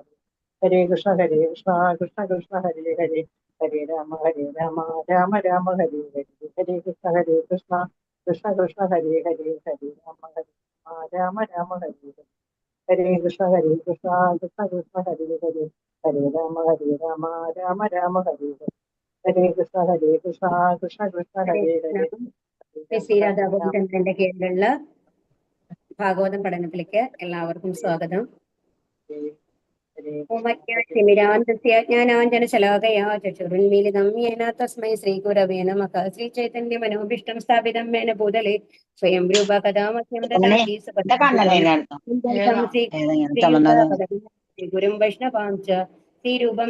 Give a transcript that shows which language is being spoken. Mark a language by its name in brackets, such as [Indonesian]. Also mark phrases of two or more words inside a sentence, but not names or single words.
[Sanskrit] ഹരേ കൃഷ്ണ കൃഷ്ണ കൃഷ്ണ ഹരേ ഹരേ ഹരേ രാമ രാമ രാമ ഹരേ ഹരേ ഹരേ കൃഷ്ണ കൃഷ്ണ കൃഷ്ണ ഹരേ ഹരേ ഹരേ രാമ രാമ ഹരേ ഹരേ ഹരേ കൃഷ്ണ കൃഷ്ണ കൃഷ്ണ ഹരേ ഹരേ ഹരേ രാമ രാമ രാമ ഹരേ ഹരേ ഹരേ കൃഷ്ണ കൃഷ്ണ ഹരേ ഹരേ കൃഷ്ണ. ഹരേ [Malayalam] ശ്രീ രാധാ ഗോപിചന്ദ്രന്റെ കീഴിലുള്ള ഭാഗവതം പഠനത്തിലേക്ക് എല്ലാവർക്കും സ്വാഗതം. [Sanskrit] ജ്ഞാനാഞ്ജനശലാകയാ ചക്ഷുരുന്മീലിതം യേന തസ്മൈ ശ്രീഗുരവേ നമഃ. ശ്രീചൈതന്യ മനോഭീഷ്ടം സ്ഥാപിതം മേന ഭൂതലേ സ്വയം രൂപ കഥാമഹ്യം ദദാതി ഗുരും വൈഷ്ണവാം ച ശ്രീരൂപം